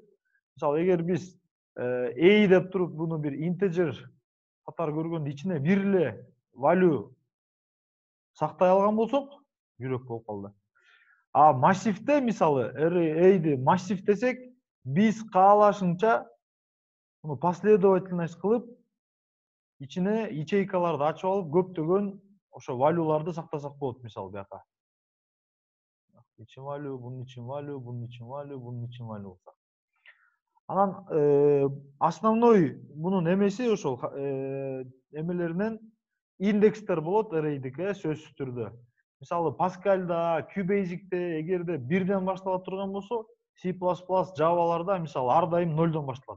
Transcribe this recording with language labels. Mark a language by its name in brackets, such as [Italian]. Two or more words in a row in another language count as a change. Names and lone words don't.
[Kyrgyz] Мисалы эгер биз a деп туруп буну бир integer катары көргөндө ичине бир эле value сактай алган болсок, жүрөк болуп калды. А массивде мисалы array'ди массив десек, биз каалашынча муну последовательность кылып, ичине ячейкаларды ачып алып, көптөгөн ошо валюларды сактасак болот, мисалы бияка. Ичин value, бунун ичин value, бунун ичин value, бунун ичин value болсо. Анан основной мунун эмеси ошол эмелеринен индекстер болот, array'дики сөзсүз түрдө. Мисалы Pascal'да, QBasic'те эгерде бирден баштала турган болсо, C++, Java'ларда мисалы ар дайым 0дон башталат.